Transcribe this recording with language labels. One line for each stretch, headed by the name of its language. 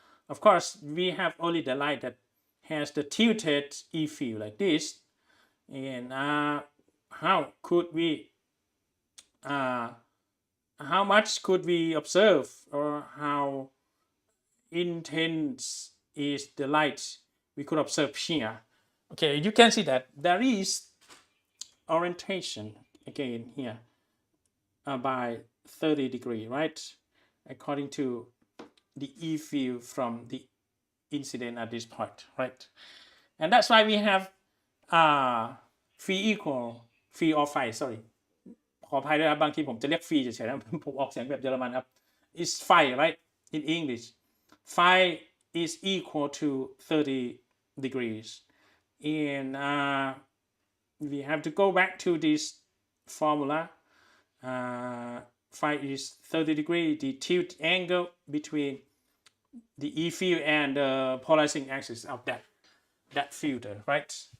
English: Of course, we have only the light that has the tilted E field like this, and how could we how much could we observe, or how intense is the light we could observe here? Okay, you can see that there is orientation again here by 30 degree, right? According to the E field from the incident at this point, right? And that's why we have phi equal phi of phi, sorry
Thai: ขออภัยด้วยครับบางทีผมจะเรียก phi เฉยๆนะผมออกเสียงแบบเยอรมันครับ
English: is phi, right? In English, phi is equal to 30 degrees, and we have to go back to this formula. Phi is 30 degrees, the tilt angle between the E field and the polarizing axis of that filter, right?